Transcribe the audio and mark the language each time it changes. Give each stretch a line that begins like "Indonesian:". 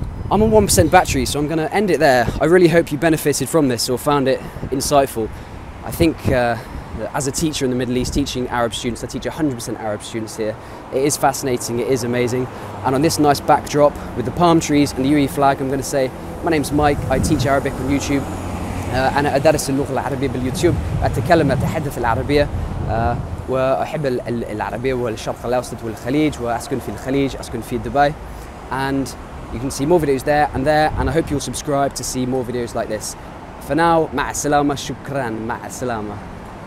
English: I'm on 1% battery, so I'm going to end it there. I really hope you benefited from this or found it insightful. I think as a teacher in the Middle East, teaching Arab students, I teach 100% Arab students here. It is fascinating, it is amazing. And on this nice backdrop with the palm trees and the UAE flag, I'm going to say, my name's Mike, I teach Arabic on YouTube.
Arabic: أنا أدرس اللغة العربية باليوتيوب، أتكلم أتحدث العربية وأحب العربية والشرق الأوسط والخليج، وأسكن في الخليج، أسكن في دبي.
English: And you can see more videos there, and I hope you'll subscribe to see more videos like this. For now,
Arabic: مع السلامة، شكرا، مع السلامة.